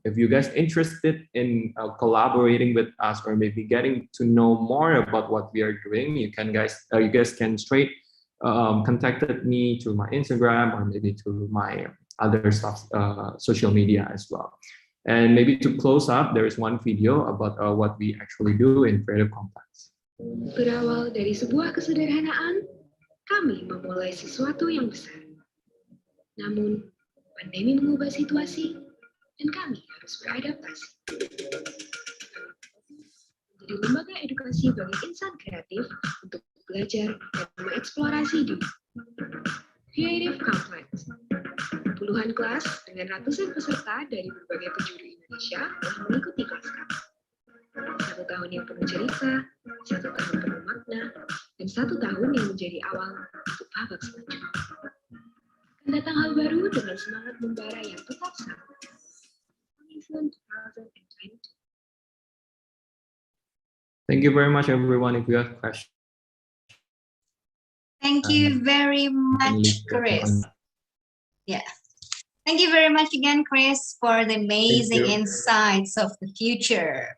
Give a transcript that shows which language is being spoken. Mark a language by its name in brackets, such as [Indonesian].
[English] If you guys interested in collaborating with us or maybe getting to know more about what we are doing, you guys can straight contact me to my Instagram or maybe to my other stuff, social media as well. And maybe to close up, there is one video about what we actually do in Creative Complex. [Indonesian] Berawal dari sebuah kesederhanaan, kami memulai sesuatu yang besar. Namun, pandemi mengubah situasi, dan kami harus beradaptasi. Menjadi lembaga edukasi bagi insan kreatif untuk belajar dan mengeksplorasi diri. Creative Complex. Puluhan kelas dengan ratusan peserta dari berbagai penjuru Indonesia telah mengikuti kelas kami. 1 tahun yang penuh cerita, 1 tahun penuh makna, dan 1 tahun yang menjadi awal untuk babak selanjutnya. Akan datang hal baru dengan semangat membara yang tetap sama. [English] Coming soon 2022. Thank you very much, everyone. If you have questions. Thank you very much, Chris. Yeah. Thank you very much again, Chris, for the amazing insights of the future.